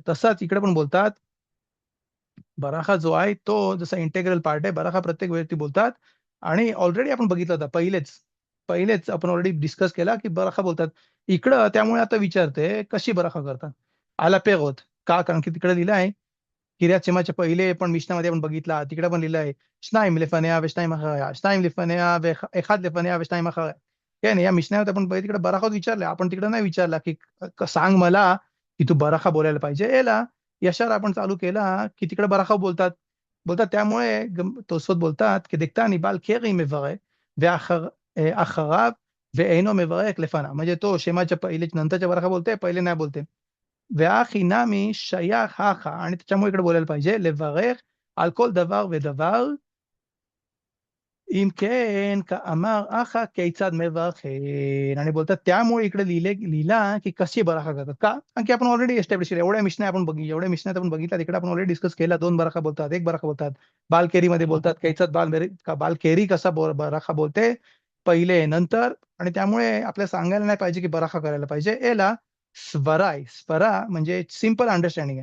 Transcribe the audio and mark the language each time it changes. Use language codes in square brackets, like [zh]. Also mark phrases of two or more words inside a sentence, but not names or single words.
[mr] तसाच इकडे पण बोलतात बराखा जो आहे तो जसा [en] integral part [mr] आहे, बराखा प्रत्येक व्यक्ती बोलतात. आणि ऑलरेडी आपण बघितलं होतं पहिलेच पहिलेच आपण [en] already discuss [mr] केला की बराखा बोलतात. इकडं त्यामुळे आता विचारते कशी बराखा करतात. आला पेगोत का, कारण की तिकडे लिहिलं आहे किर्यात शेमाच्या पहिले पण मिशनामध्ये आपण बघितला, तिकडे पण लिहिलं आहे [he] שניים לפניה ושניים אחריה, שניים לפניה ואחד לפניה ושניים אחריה. כן, [mr] या मिशनामध्ये आपण तिकडे बराखात विचारले, आपण तिकडे नाही विचारला की सांग मला की तू बराखा बोलायला पाहिजे, याला यशार आपण चालू केला की तिकडे बराखा बोलतात. त्यामुळे तोसफोत बोलतात की [he] דקתני בעל קרי מברך אחריו ואינו מברך לפניו. [mr] म्हणजे तो शेमाच्या पहिले नंतरच्या बराखा बोलते, पहिले नाही बोलते. [he] והכי נמי שייך הכא, [mr] आणि त्याच्यामुळे इकडे बोलायला पाहिजे [he] לברך על כל דבר ודבר, אם כן כאמר הכא כיצד מברכים. [mr] आणि बोलतात त्यामुळे इकडे लिहिला की कशी बराखा करतात. का, कारण की आपण [en] already establish [mr] केलं, एवढ्या मिशना आपण एवढ्या मिशनात आपण बघितला, तिकडे आपण [en] already discuss [mr] केला. 2 बराखा बोलतात, 1 बराखा बोलतात. बालकेरीमध्ये बोलतात कैचात बालकेरी कसा बराखा बोलते, पहिले नंतर. आणि त्यामुळे आपल्याला सांगायला नाही पाहिजे की बराखा करायला पाहिजे, याला स्वरा म्हणजे [en] simple understanding [mr] आहे.